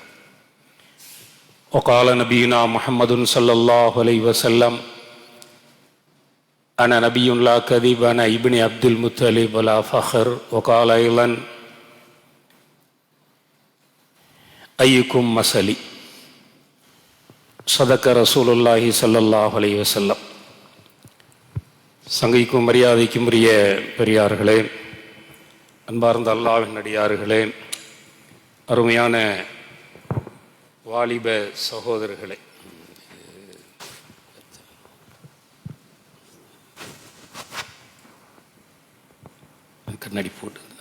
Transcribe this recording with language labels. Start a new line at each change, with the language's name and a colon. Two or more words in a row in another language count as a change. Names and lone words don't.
Arabic: وقال نبينا محمد صلى الله عليه وسلم: أنا نبي لا كذب، أنا ابن عبد المطلب ولا فخر. وقال أيضا: أيكم مثلي. صدق رسول الله صلى الله عليه وسلم.
Tamil: சங்கைக்கும் மரியாதைக்கும் உரிய பெரியார்களே, அன்பார்ந்த அல்லாஹ்வின் அடியார்களே, அருமையான வாலிப சகோதரர்களே, கண்ணாடி போட்டு